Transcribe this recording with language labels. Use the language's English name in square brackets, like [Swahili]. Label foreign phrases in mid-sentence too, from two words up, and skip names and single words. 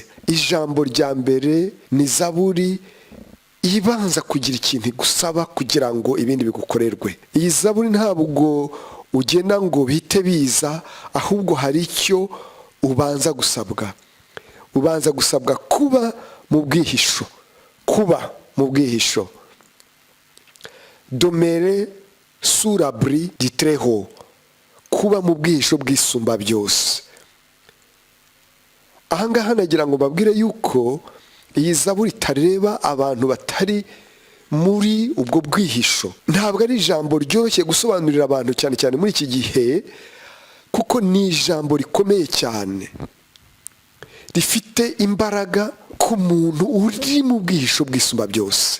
[Kinyarwanda] Ijambo rya mbere ni Zaburi ibanza kugira ikintu gusaba kugira ngo ibindi bigukorerwe. Iyi Zaburi ntabwo ugena ngo bihite biza, ahubwo hari icyo ubanza gusabwa. Ubanza gusabwa kuba mu bwihisho, kuba mu bwihisho. [French] Domere sur l'abri du très haut, [Kinyarwanda] kuba mu bwihisho bw'isumba byose. Ahangaha nagira ngo babwire yuko iyi Zaburi itareba abantu batari muri ubwo bwihisho. Ntabwo ari ijambo ryoroshye gusobanurira abantu cyane cyane muri iki gihe, kuko ni ijambo rikomeye cyane, rifite imbaraga ku muntu uri mu bwihisho bw'isumba byose.